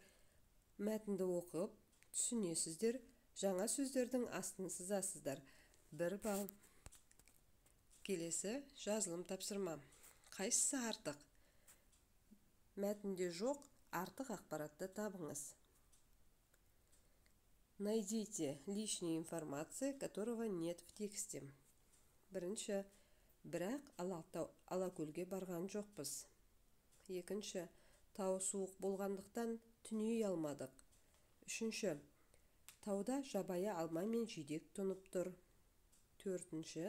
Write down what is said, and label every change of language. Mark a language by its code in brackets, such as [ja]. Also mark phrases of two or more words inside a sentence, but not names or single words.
[kk] Мәтінді оқып, түсінесіздер, жаңа сөздердің астын сызасыздар. 1 балл. Келесі жазылым тапсырма. Қайсысы артық? Мәтінде жоқ, артық ақпаратты табыңыз. [ru] Найдите лишнюю информацию, которого нет в тексте. [kk] Бірінші. Бірақ Алакөлге барған жоқпыз. Екінші. Тау суық болғандықтан түней алмадық. Үшінші. Тауда жабайы алма мен жидек тұнып тұр. Төртінші.